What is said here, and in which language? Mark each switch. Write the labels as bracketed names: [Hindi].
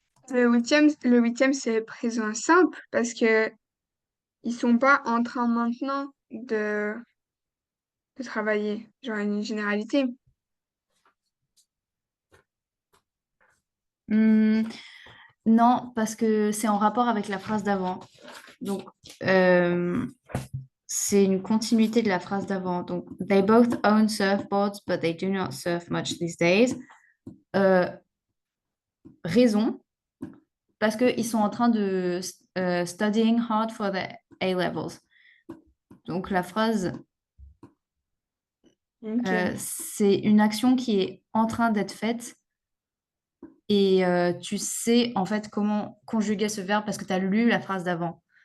[French] Le huitième, c'est présent simple parce que ils sont pas en train maintenant de travailler. Genre une généralité. Hmm, non, parce que c'est en rapport avec la phrase d'avant. Donc, euh, c'est une continuité de la phrase d'avant. Donc, [English] they both own surfboards, but they do not surf much these days. [French] Euh, Raison, parce qu'ils sont en train de [English] studying hard for the A levels. [French] Donc, la phrase, Ok. c'est une action qui est en train d'être faite et tu sais en fait comment conjuguer ce verbe parce que tu as lu la phrase d'avant.